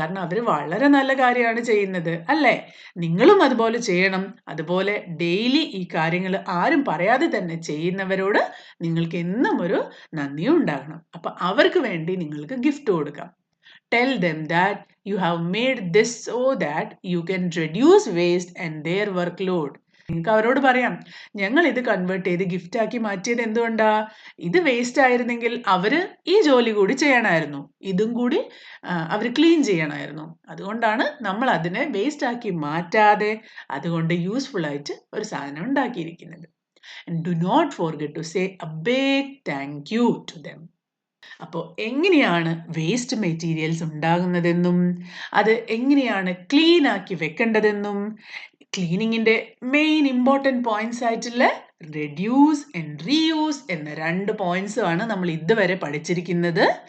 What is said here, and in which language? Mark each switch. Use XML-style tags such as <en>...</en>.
<ml>കാരണം അവർ വളരെ നല്ല കാര്യമാണ് ചെയ്യുന്നത് അല്ലേ? നിങ്ങളും അതുപോലെ ചെയ്യണം. അതുപോലെ ഡെയിലി ഈ കാര്യങ്ങൾ ആരും പറയാതെ തന്നെ ചെയ്യുന്നവരോട് നിങ്ങൾക്ക് എന്നും ഒരു നന്ദി ഉണ്ടാകണം. അപ്പൊ അവർക്ക് വേണ്ടി നിങ്ങൾക്ക് ഗിഫ്റ്റ് കൊടുക്കാം.</ml> <en>Tell them that you have made this so that you can reduce waste and their workload.</en> <ml>നിങ്ങൾക്ക് അവരോട് പറയാം, ഞങ്ങൾ ഇത് കൺവേർട്ട് ചെയ്ത് ഗിഫ്റ്റ് ആക്കി മാറ്റിയത് എന്തുകൊണ്ടാ? ഇത് വേസ്റ്റ് ആയിരുന്നെങ്കിൽ അവര് ഈ ജോലി കൂടി ചെയ്യണമായിരുന്നു, ഇതും കൂടി അവർ ക്ലീൻ ചെയ്യണമായിരുന്നു. അതുകൊണ്ടാണ് നമ്മൾ അതിനെ വേസ്റ്റ് ആക്കി മാറ്റാതെ അതുകൊണ്ട് യൂസ്ഫുൾ ആയിട്ട് ഒരു സാധനം ഉണ്ടാക്കിയിരിക്കുന്നത്.</ml> <en>And do not forget to say a big thank you to them.</en> <ml>അപ്പോൾ എങ്ങനെയാണ് വേസ്റ്റ് മെറ്റീരിയൽസ് ഉണ്ടാകുന്നതെന്നും അത് എങ്ങനെയാണ് ക്ലീൻ ആക്കി വെക്കേണ്ടതെന്നും ക്ലീനിങ്ങിൻ്റെ മെയിൻ ഇമ്പോർട്ടൻറ്റ് പോയിന്റ്സ് ആയിട്ടുള്ള റെഡ്യൂസ് ആൻഡ് റീയൂസ് എന്ന 2 പോയിന്റ്സുമാണ് നമ്മൾ ഇതുവരെ പഠിച്ചിരിക്കുന്നത്.</ml>